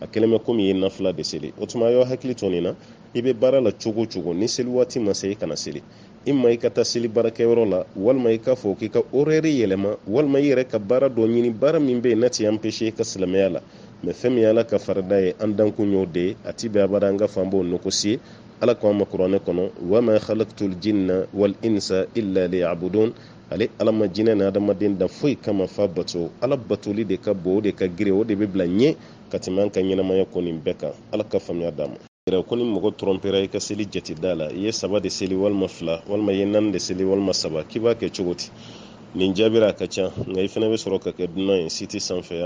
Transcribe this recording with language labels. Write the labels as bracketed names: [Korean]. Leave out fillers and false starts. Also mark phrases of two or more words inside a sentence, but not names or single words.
[Bambara] kɛlen bɛ komi i ye nafila de seli o tuma y'aw hakili to nin na i bɛ baara la cogo o cogo ni seli waati ma se i kana seli i ma i ka taa seli baarakɛyɔrɔ la walima i k'a fɔ k'i ka horaire yɛlɛma walima i yɛrɛ ka baara dɔ ɲini baara min bɛ yen n'a tɛ empêcher i ka silamɛya la mais fɛn min ye ala ka farida ye an dankun y'o de ye a ti bɛn abada an ka fan b'o négocier ala ko an ma kuranɛ kɔnɔ [Arabic] wa ma khalaqtul jinna wal insa illa liya'budun [Bambara] ale ala ma jinɛ ni adamaden dan foyi kama fa bato ala batoli de ka bon o de ka gire o de bɛ bila ɲɛ ka tɛmɛ an ka ɲɛnamaya ko nin bɛɛ kan ala ka faamuya d'an ma ko ni mɔgɔ trompera i ka seli jate da la i ye 3 de seli walima 2 walima i ye 4 de seli walima 3 k'i b'a kɛ cogo di nin jaabira a ka ca nka i fana bɛ sɔrɔ ka kɛ dunan ye site sanfɛ